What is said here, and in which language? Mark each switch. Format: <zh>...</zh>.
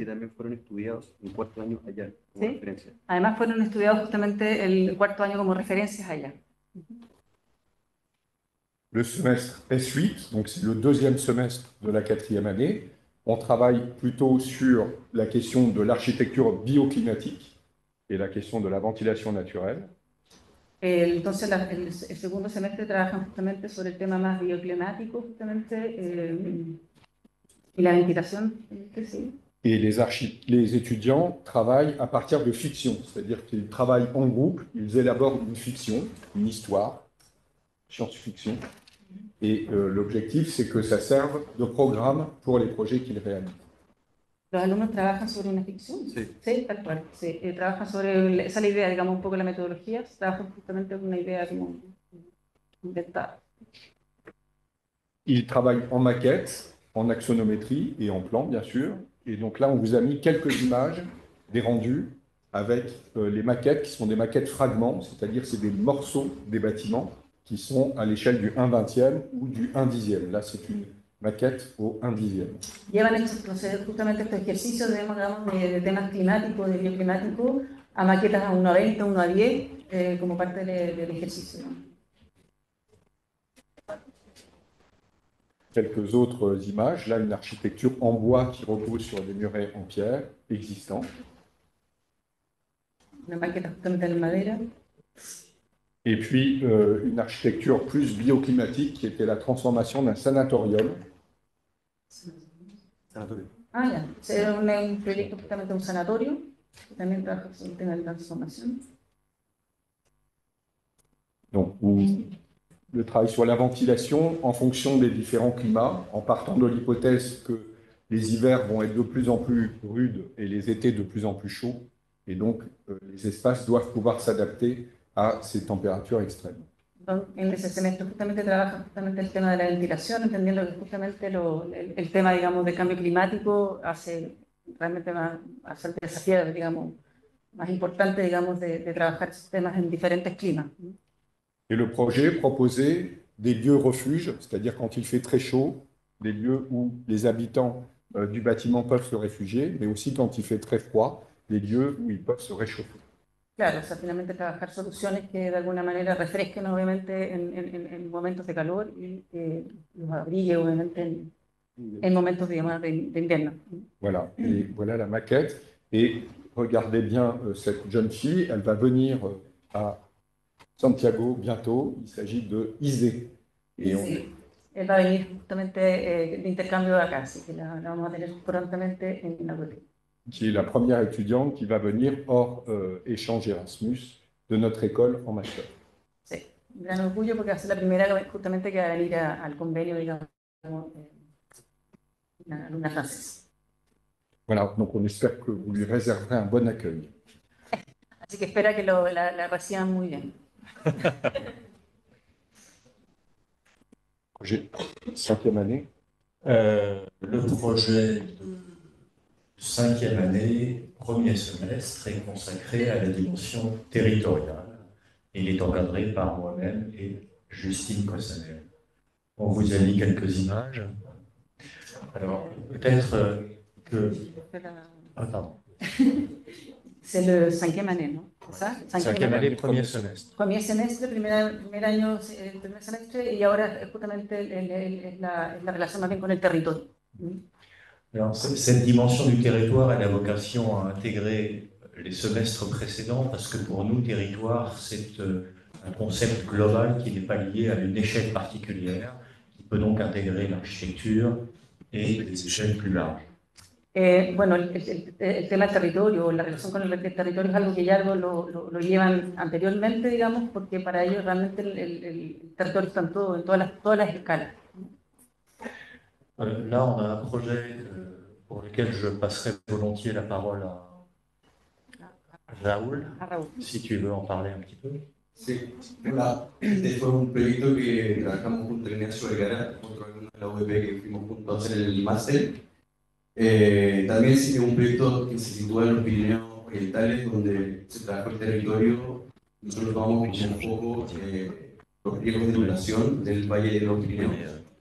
<es>Y también fueron estudiados en cuarto año allá, como ¿Sí? referencia. Además fueron estudiados justamente el cuarto año como referencias allá.</es> <fr>Le semestre S8, donc c'est le deuxième semestre de la quatrième année. On travaille plutôt sur la question de l'architecture bioclimatique et la question de la ventilation naturelle.</fr> <es>Entonces, el segundo semestre trabajan justamente sobre el tema más bioclimático, justamente, y la ventilación, sí.</es> <fr>Et les étudiants travaillent à partir de fiction, c'est-à-dire qu'ils travaillent en groupe, ils élaborent une fiction, une histoire, science-fiction, et l'objectif, c'est que ça serve de programme pour les projets qu'ils réalisent.</fr> <es>Los alumnos trabajan sobre una ficción, sí, tal cual, sí, trabajan sobre, esa es la idea, digamos, un poco la metodología, trabajan justamente con una idea como inventada.</es> <fr>Ils travaillent en maquette, en axonométrie et en plan, bien sûr, et donc là, on vous a mis quelques images des rendus avec les maquettes qui sont des maquettes fragments, c'est-à-dire c'est des morceaux des bâtiments qui sont à l'échelle du 1/20 ou du 1/10. Là, c'est une maquette au 1/10.</fr> <es>Llevan justamente estos ejercicios digamos, de temas climáticos, de bioclimáticos, a maquetas a 1/20, 1/10, como parte del ejercicio.</es> <fr>Quelques autres images, là une architecture en bois qui repose sur des murets en pierre existants.</fr> <es>Una maqueta justamente en madera.</es> <fr>Et puis une architecture plus bioclimatique qui était la transformation d'un sanatorium.</fr> <es>Ah, ya. C'est un proyecto justamente un sanatorio, que también trabaja sobre el tema de transformación.</es> <fr>Donc, le travail sur la ventilation en fonction des différents climats, en partant de l'hypothèse que les hivers vont être de plus en plus rudes et les étés de plus en plus chauds, et donc les espaces doivent pouvoir s'adapter a ces temperaturas extrêmes.</fr> <es>En ese semestre justamente trabaja justamente el tema de la ventilación, entendiendo que justamente el tema, digamos, de cambio climático hace realmente hace el desafío, digamos, más importante, digamos, de trabajar esos temas en diferentes climas.</es> <fr>Et le projet proposait des lieux refuges, c'est-à-dire quand il fait très chaud, des lieux où les habitants du bâtiment peuvent se réfugier, mais aussi quand il fait très froid, des lieux où ils peuvent se réchauffer.</fr> <es>Claro, o sea, finalmente trabajar soluciones que de alguna manera refresquen obviamente en momentos de calor y los abrigue obviamente en momentos digamos, de invierno.</es> <fr>Voilà, et voilà la maquette. Et regardez bien cette jeune fille, elle va venir à Santiago bientôt, il s'agit de Isé.</fr> <es>Et sí, él va a venir justamente de intercambio de acá, así que la vamos a tener prontamente en la web.</es> <fr>Qui est la première étudiante qui va venir hors échange Erasmus de notre école en master.</fr> <es>Sí, un gran orgullo porque va a ser la primera justamente que va a venir al convenio, digamos, una alumna francesa.</es> <fr>Voilà, donc on espère que vous lui réserverez un bon accueil.</fr> <es>Así que espera que la reciban muy bien.</es> <fr>Projet 5e année. Le projet de 5e année, premier semestre, est consacré à la dimension territoriale. Il est encadré par moi-même et Justine Cossanel. On vous a mis quelques images. Alors, peut-être que... Ah, pardon. C'est le 5e année, non? C'est ça? 5e année, premier semestre. Premier semestre,</fr> <es>primer año, el primer semestre, y ahora justamente la relación más bien con el territorio.</es> <fr>Alors, cette dimension du territoire, elle a vocation à intégrer les semestres précédents, parce que pour nous, territoire, c'est un concept global qui n'est pas lié à une échelle particulière, qui peut donc intégrer l'architecture et des échelles plus larges.</fr> <es>Bueno, el tema del territorio, la relación con el territorio es algo que ya lo llevan anteriormente, digamos, porque para ellos realmente el territorio está en todo, en todas las escalas.</es> <fr>Là, on a un projet pour lequel je passerai volontiers la parole à Raúl,</fr> <es>A Raúl.</es> <fr>si tu veux en parler un petit peu.</fr> <es>Sí, este fue un proyecto que trabajamos junto a Ignacio Vergara, otro alumno de la UEP que fuimos juntos a hacer el máster. También es un proyecto que se sitúa en los Pirineos Orientales, donde se trabaja el territorio. Nosotros tomamos como foco los riesgos de inundación del Valle de los Pirineos.</es>